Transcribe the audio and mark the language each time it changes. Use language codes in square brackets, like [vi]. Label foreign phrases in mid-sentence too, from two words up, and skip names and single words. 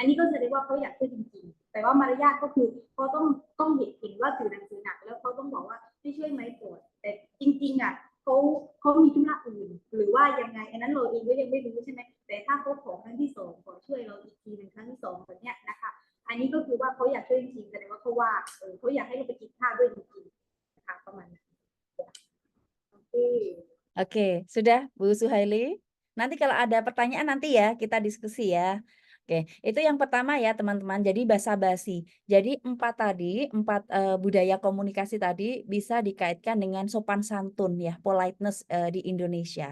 [th] นี้ก็แสดงว่าเขาอยากช่วยจริงๆแต่ว่ามารยาทก็คือเขาต้องเห็นว่าถือหนังสือหนักแล้วเขาต้องบอกว่าไม่ช่วยไหมโปรดแต่จริงๆเขามีธุระอื่นหรือว่ายังไงอันนั้นเราเองก็ยังไม่รู้ใช่ไหมแต่ถ้าเขาขอครั้งที่สองขอช่วยเราอีกทีหนึ่งครั้งที่สองแบบเนี้ยนะคะอันนี้ก็คือว่าเขาอยากช่วยจริงๆแสดงว่าเขาว่าเขาอยากให้เราไปกินข้าวด้วยจริงๆนะคะประมาณนั้นโอเค [id] Oke, sudah Bu Suhaili? Nanti kalau ada pertanyaan nanti ya kita diskusi ya. Oke, itu yang pertama ya teman-teman. Jadi basa-basi. Jadi empat budaya komunikasi tadi bisa dikaitkan dengan sopan santun ya, politeness di Indonesia.